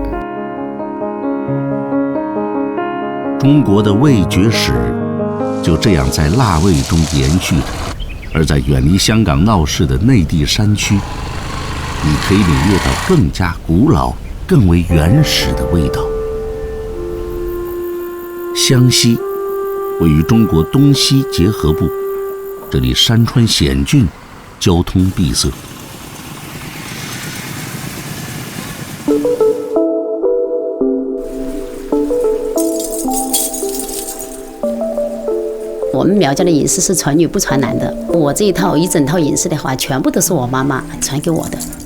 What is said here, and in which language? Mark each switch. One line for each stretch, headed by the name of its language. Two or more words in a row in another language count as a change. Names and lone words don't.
Chinese: 中國的味覺史就這樣在辣味中延續着，而在遠離香港鬧市的內地山區，你可以領略到更加古老、更為原始的味道。湘西位於中國東西結合部，這裡山川險峻，交通閉塞。我们苗家的饮食是传女不传男的，我这一整套饮食的话，全部都是我妈妈传给我的。